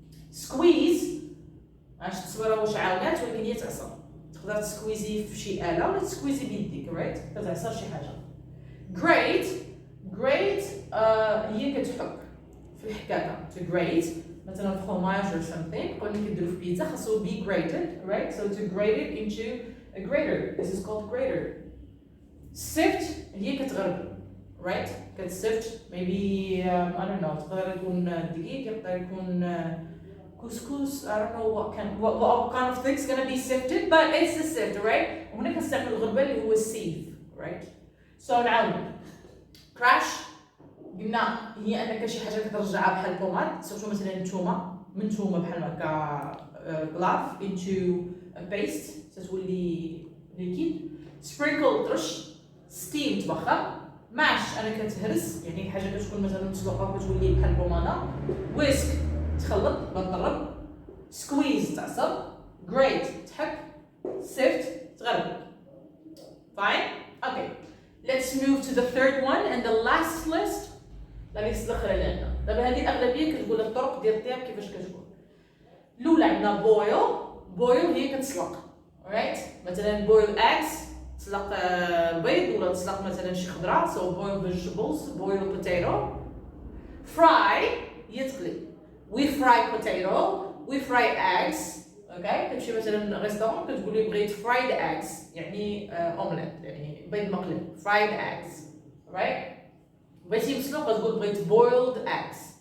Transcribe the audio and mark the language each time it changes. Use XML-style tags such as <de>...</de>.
<ar>سكويز عاش التصويره واش عاونات ولكن هي تعصر تقدر تسكويزي في شي اله ولا تسكويزي بيديك. رايت كتعصر شي حاجه. جريت هي كتحك في الحكاكه to grate مثلا فروماج</ar> <en>or something</en> <ar>كون كيديروا في بيتزا خاصو be grated.</ar> <en>Right? So to grate it into a grater. This is called grater.</en> <ar>Sift هي كتغربل.</ar> <en>Right?</en> <ar>كتسفت</ar> <en>maybe I don't know</en> <ar>تقدر يكون دقيق يقدر يكون couscous.</ar> <en>I don't know what kind of things gonna be sifted, but it's the sift, right?</en> <ar>وهنا كنستعمل الغربال اللي هو السيف, right? So نعاود crash قلنا هي انك شي حاجه كترجعها بحال البوماد, سورتو مثلا نتوما من نتوما بحال هكا بلاف</ar> <en>into a paste</en> <ar>تتولي ليكيد. sprinkle ترش, steam تبخر, mash انا كتهرس يعني حاجه كتكون مثلا مسلوقه كتولي بحال البوماده, whisk تخلط بنضرب, squeeze تعصر, grate تحك, sift تغرب.</ar> <en>fine. okay, let's move to the third one and the last list.</en> <ar>لا ليست الاخرى اللي عندنا دابا هذه الاغلبيه كتقول الطرق ديال الطياب كيفاش كتكون. الاولى عندنا boil هي كتسلق, alright. مثلا boil eggs تسلق البيض, ولا تسلق مثلا شي خضره,</ar> <en>so boil vegetables, boil potato. fry</en> <ar>هي تقلي,</ar> <en>we fry potato, we fry eggs.</en> <ar>اوكي, كتمشي مثلا ريستورون كتقول لي بغيت fried eggs يعني اومليت يعني بيض مقلي,</ar> <en>fried eggs, right.</en> <ar>بغيتي مسلوق كتقول بغيت boiled eggs.</ar>